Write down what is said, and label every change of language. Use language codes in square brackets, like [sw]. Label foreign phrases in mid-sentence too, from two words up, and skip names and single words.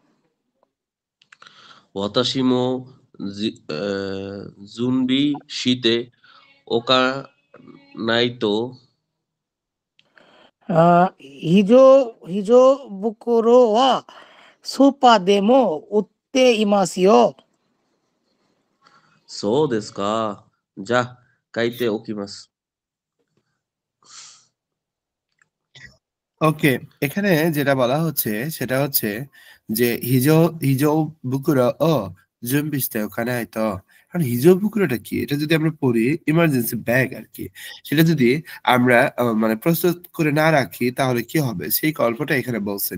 [ja] 私も準備しておかないと。非常袋はスーパーでも売っていますよ。そうですか。じゃあ、書いておきます。 [bn] ওকে, এখানে যেটা বলা হচ্ছে সেটা হচ্ছে যে [ja] 非常袋を準備して [bn] ওখানে হয়তো কারণ হিজো বুকুরোটা কি, এটা যদি আমরা পড়ি [en] emergency bag [bn] আর কি, সেটা যদি আমরা মানে প্রস্তুত করে না রাখি তাহলে কি হবে সেই গল্পটা এখানে বলছে।